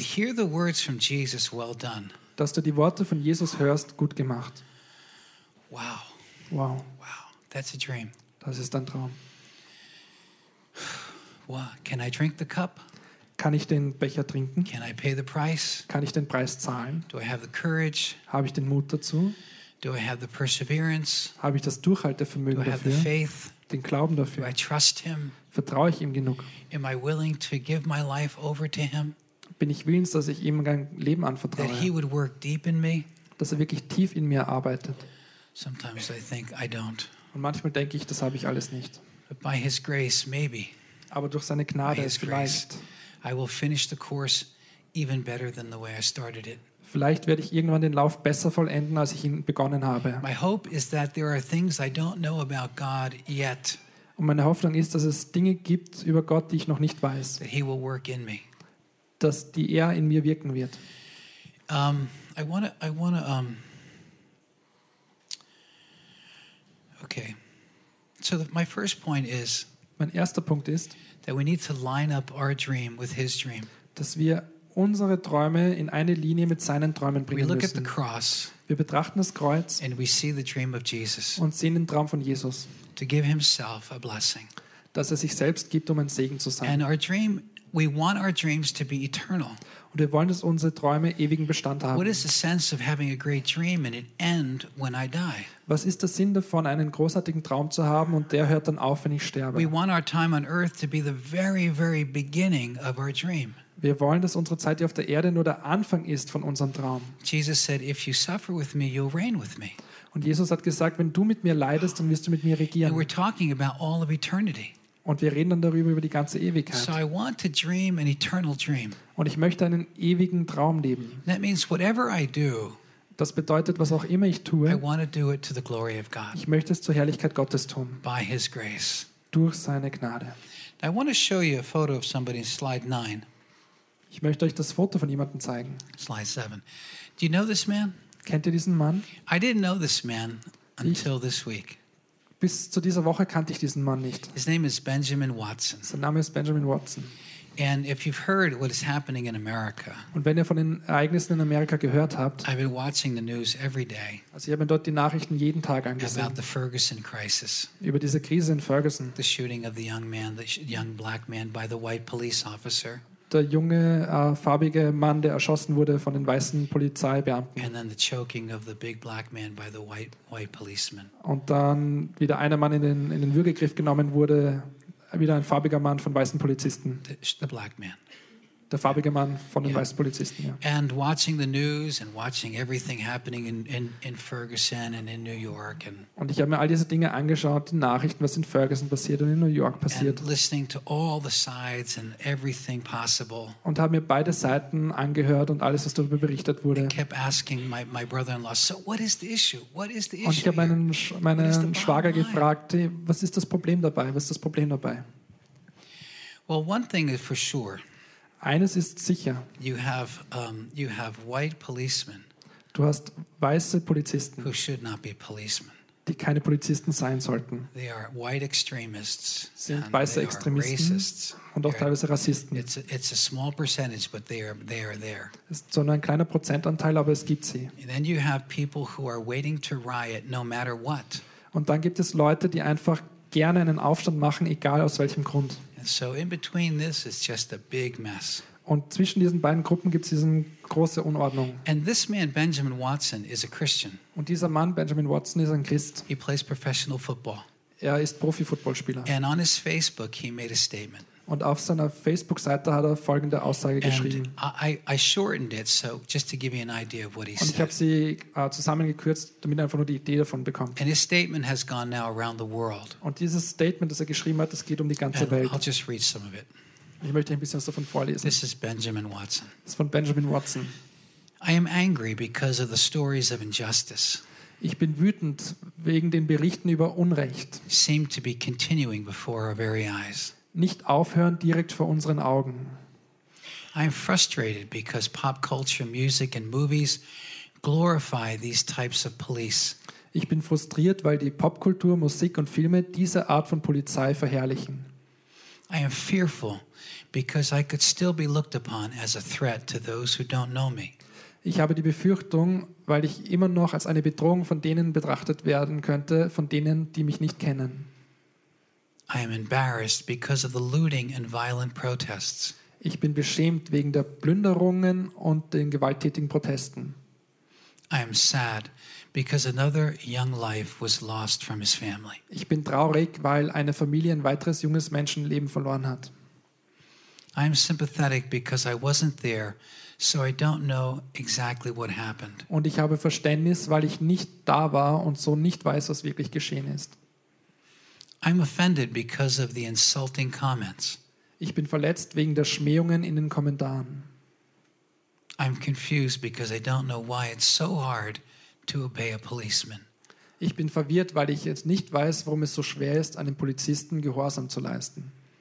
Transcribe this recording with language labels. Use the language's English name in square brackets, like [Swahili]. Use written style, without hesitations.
[English] To hear the words from Jesus, well done. [German] Dass du die Worte von Jesus hörst, gut gemacht. Wow. Wow. [English] Wow. That's a dream. [German] Das ist ein Traum. [English] Wow. Can I drink the cup? [German] Kann ich den Becher trinken? [English] Can I pay the price? [German] Kann ich den Preis zahlen? [English] Do I have the courage? [German] Habe ich den Mut dazu? [English] Do I have the perseverance? [German] Habe ich das Durchhaltevermögen dafür? [English] Do I have the faith? [German] Den Glauben dafür? [English] Do I trust him? [German] Vertraue ich ihm genug? [English] Am I willing to give my life over to him? [German] Bin ich willens, dass ich ihm mein Leben anvertraue? [English] That he would work deep in me? [German] Dass er wirklich tief in mir arbeitet? [English] Sometimes I think I don't. [German] Und manchmal denke ich, das habe ich alles nicht. [English] But by his grace, maybe. [German] Aber durch seine Gnade [English] by his [German] vielleicht. [English] Grace, I will finish the course even better than the way I started it. [German] Vielleicht werde ich irgendwann den Lauf besser vollenden, als ich ihn begonnen habe. [English] My hope is that there are things I don't know about God yet. [German] Und meine Hoffnung ist, dass es Dinge gibt über Gott, die ich noch nicht weiß. [English] That he will work in me. [German] Dass die er in mir wirken wird. [English] I want to Okay. So my first point is, [German] mein erster Punkt ist, that we need to line up our dream with his dream. Dass wir unsere Träume in eine Linie mit seinen Träumen bringen müssen. [English] We look at the cross. [German] Wir betrachten das Kreuz. [English] And we see the dream of Jesus. [German] Und sehen den Traum von Jesus. [English] To give himself a blessing. [German] Dass er sich selbst gibt, um ein Segen zu sein. [English] And our dream, we want our dreams to be eternal. [German] Und wir wollen, dass unsere Träume ewigen Bestand haben. [English] What is the sense of having a great dream and it end when I die? [German] Was ist der Sinn davon, einen großartigen Traum zu haben und der hört dann auf, wenn ich sterbe? [English] We want our time on earth to be the very, very beginning of our dream. [German] Wir wollen, dass unsere Zeit hier auf der Erde nur der Anfang ist von unserem Traum. [English] Jesus said, if you suffer with me, you'll reign with me. [German] Und Jesus hat gesagt, wenn du mit mir leidest, dann wirst du mit mir regieren. [English] And we're talking about all of eternity. [German] Und wir reden dann darüber, über die ganze Ewigkeit. [English] So I want to dream an eternal dream. [German] Und ich möchte einen ewigen Traum leben. [English] That means whatever I do, [German] das bedeutet, was auch immer ich tue, [English] I want to do it to the glory of God. [German] Ich möchte es zur Herrlichkeit Gottes tun. [English] By his grace. [German] Durch seine Gnade. [English] I want to show you a photo of somebody in slide 9. [German] Ich möchte euch das Foto von jemandem zeigen. [English] Slide 7. Do you know this man? [German] Kennt ihr diesen Mann? [English] I didn't know this man until this week. [German] Bis zu dieser Woche kannte ich diesen Mann nicht. [English] His name is Benjamin Watson. [German] Sein Name ist Benjamin Watson. [English] And if you've heard what is happening in America. [German] Und wenn ihr von den Ereignissen in Amerika gehört habt. [English] I've been watching the news every day. [German] Also ich habe mir dort die Nachrichten jeden Tag angesehen. [English] About the Ferguson crisis. [German] Über diese Krise in Ferguson. [English] The shooting of the young man, the young black man by the white police officer. [German] Der junge farbige Mann, der erschossen wurde von den weißen Polizeibeamten. [English] And then the choking of the big black man by the white policeman. [German] Und dann wieder einer Mann in den Würgegriff genommen wurde, wieder ein farbiger Mann von weißen Polizisten. [English] The black man. [German] der farbige Mann von den weißen Polizisten. Ja. [English] And watching the news and watching everything happening in Ferguson and in New York. [German] Und ich habe mir all diese Dinge angeschaut, die Nachrichten, was in Ferguson passiert und in New York passiert. [English] And listening to all the sides and everything possible. [German] Und habe mir beide Seiten angehört und alles, was darüber berichtet wurde. [English] And kept asking my brother-in-law, so what is the issue? What is the issue? [German] Und ich habe meinen Schwager gefragt, was ist das Problem dabei? Was ist das Problem dabei? [English] Well, one thing is for sure. [German] Eines ist sicher. [English] You have white policemen. [German] Du hast weiße Polizisten. [English] Who should not be policemen. [German] Die keine Polizisten sein sollten. [English] They are white extremists. [German] Sind weiße Extremisten und auch teilweise Rassisten. [English] It's a small percentage, but they are there. [German] Es ist nur ein kleiner Prozentanteil, aber es gibt sie. [English] And then you have people who are waiting to riot no matter what. [German] Und dann gibt es Leute, die einfach gerne einen Aufstand machen, egal aus welchem Grund. [English] So in between this is just a big mess. [German] Und zwischen diesen beiden Gruppen gibt es diese große Unordnung. [English] And this man Benjamin Watson is a Christian. [German] Und dieser Mann Benjamin Watson ist ein Christ. [English] He plays professional football. [German] Er ist Profifußballspieler. [English] And on his Facebook he made a statement. [German] Und auf seiner Facebook-Seite hat er folgende Aussage geschrieben. [English] I shortened it so just to give you an idea of what he said. [German] Und ich habe sie zusammengekürzt, damit er einfach nur die Idee davon bekommt. [English] And his statement has gone now around the world. [German] Und dieses Statement, das er geschrieben hat, das geht um die ganze Welt. [English] I'll just read some of it. [German] Ich möchte ein bisschen was davon vorlesen. [English] This is Benjamin Watson. [German] Das ist von Benjamin Watson. [English] I am angry because of the stories of injustice. [German] Ich bin wütend wegen den Berichten über Unrecht. [English] Seem to be continuing before our very eyes. [German] Nicht aufhören direkt vor unseren Augen. [English] I'm frustrated because pop culture, music and movies glorify these types of police. [German] Ich bin frustriert, weil die Popkultur, Musik und Filme diese Art von Polizei verherrlichen. [English] I am fearful because I could still be looked upon as a threat to those who don't know me. [German] Ich habe die Befürchtung, weil ich immer noch als eine Bedrohung von denen betrachtet werden könnte, von denen, die mich nicht kennen. [English] I am embarrassed because of the looting and violent protests. [German] Ich bin beschämt wegen der Plünderungen und den gewalttätigen Protesten. [English] I am sad because another young life was lost from his family. [German] Ich bin traurig, weil eine Familie ein weiteres junges Menschenleben verloren hat. [English] I am sympathetic because I wasn't there, so I don't know exactly what happened. [German] Und ich habe Verständnis, weil ich nicht da war und so nicht weiß, was wirklich geschehen ist. [English] I'm offended because of the insulting comments. [German] Ich bin verletzt wegen der Schmähungen in den Kommentaren. [English] I'm confused because I don't know why it's so hard to obey a policeman. [German] Ich bin verwirrt, weil ich jetzt nicht weiß, warum es so schwer ist, einem Polizisten Gehorsam zu leisten.